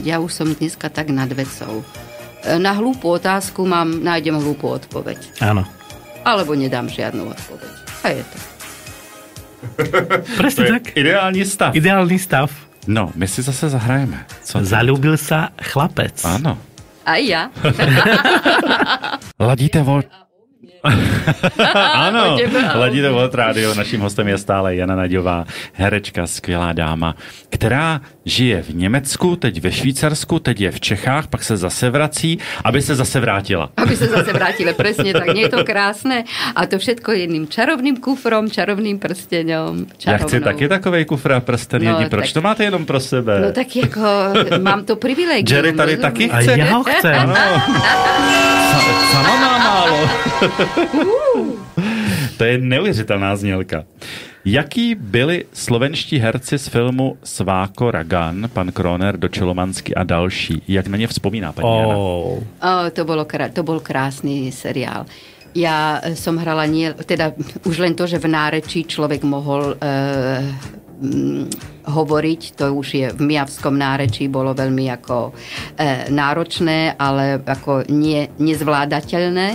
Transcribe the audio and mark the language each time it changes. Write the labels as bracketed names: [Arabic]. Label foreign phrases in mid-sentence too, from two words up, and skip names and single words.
[Slovak] Ja už som dneska tak nad vecou. Na hlúpu otázku nájdem hlúpu odpoveď. Áno. Alebo nedám žiadnu odpoveď. A je to. Presne tak. Ideálny stav. Ideálny stav. No, my si zase zahrajeme. Zalúbil sa chlapec. Áno. Aj ja. Ladíte Áno, ladíte Volt Rádio. [Czech] Naším hostem je stále Jana Naďová, herečka, skvělá dáma, která žije v Německu, teď ve Švýcarsku, teď je v Čechách, pak se zase vrací, aby se zase vrátila. Aby se zase vrátila, [Slovak] presne tak. Nie je to krásne? A to všetko jedným čarovným kufrom, čarovným prsteňom. [Czech] Já chci taky takovej kufr a prsten jedni. Proč to máte jenom pro sebe? [Slovak] No tak jako, mám to privilegium. [Czech] Jerry tady taky chce. [Slovak] A ja ho chcem. Sama má málo. [Czech] To je neuvěřitelná znělka. Jaký byli slovenští herci z filmu Sváko Ragan, pan Kroner, Dočelomansky a další? Jak na ně vzpomíná paní Jana? [Slovak] To bol krásny seriál. Ja som hrala teda už len to, že v nárečí človek mohol hovoriť, to už je v mijavskom nárečí, bolo veľmi ako náročné, ale ako nezvládateľné.